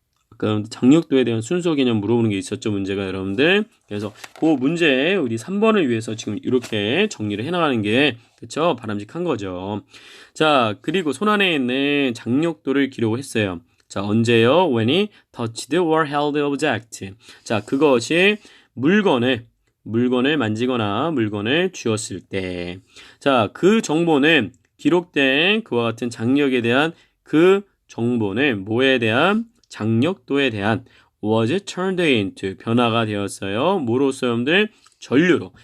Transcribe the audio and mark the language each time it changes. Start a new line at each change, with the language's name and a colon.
Korean: 아까 장력도에 대한 순서 개념 물어보는 게 있었죠. 문제가 여러분들. 그래서 그 문제 우리 3번을 위해서 지금 이렇게 정리를 해나가는 게 그쵸? 바람직한 거죠. 자 그리고 손안에 있는 장력도를 기록을 했어요. 자 언제요?
English: When he touched or held object.
Korean: 자 그것이 물건을 만지거나 물건을 쥐었을 때. 자 그 정보는 기록된 그와 같은 장력에 대한 그 정보는 뭐에 대한 장력도에 대한
English: was turned into
Korean: 변화가 되었어요. 뭐로써 여러분들? 전류로.